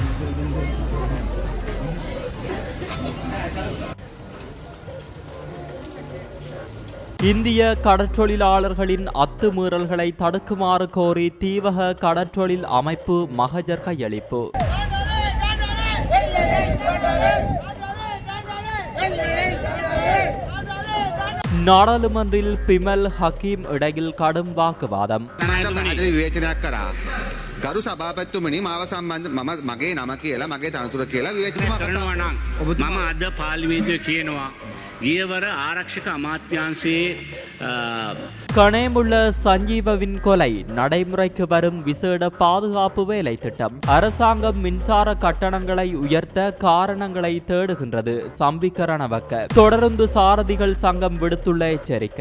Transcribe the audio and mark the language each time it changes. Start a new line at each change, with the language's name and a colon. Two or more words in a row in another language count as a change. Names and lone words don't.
Tamil: இந்திய கடற்றொழிலாளர்களின் அத்துமீறல்களை தடுக்குமாறு கோரி தீவக கடற்றொழில் அமைப்பு மகஜர் கையளிப்பு. நாடாளுமன்றில் பிமல் ஹக்கீம் இடையில் கடும் வாக்குவாதம்.
Sinhala: ගරු සභාපතිතුමනි මාව සම්බන්ධ මම මගේ නම කියලා මගේ තනතුර කියලා විවේචනය කරනවා නම් මම අද පාර්ලිමේන්තුවේ කියනවා ගියවර ආරක්ෂක අමාත්‍යාංශයේ
Tamil: கணேமுள்ள சஞ்சீவவின் கொலை நடைமுறைக்கு வரும் விசேட பாதுகாப்பு வேலை திட்டம். அரசாங்கம் மின்சார கட்டணங்களை உயர்த்த காரணங்களை தேடுகின்றது. சம்பிக்கரணவக்க தொடர்ந்து சாரதிகள் சங்கம் விடுத்துள்ள எச்சரிக்கை.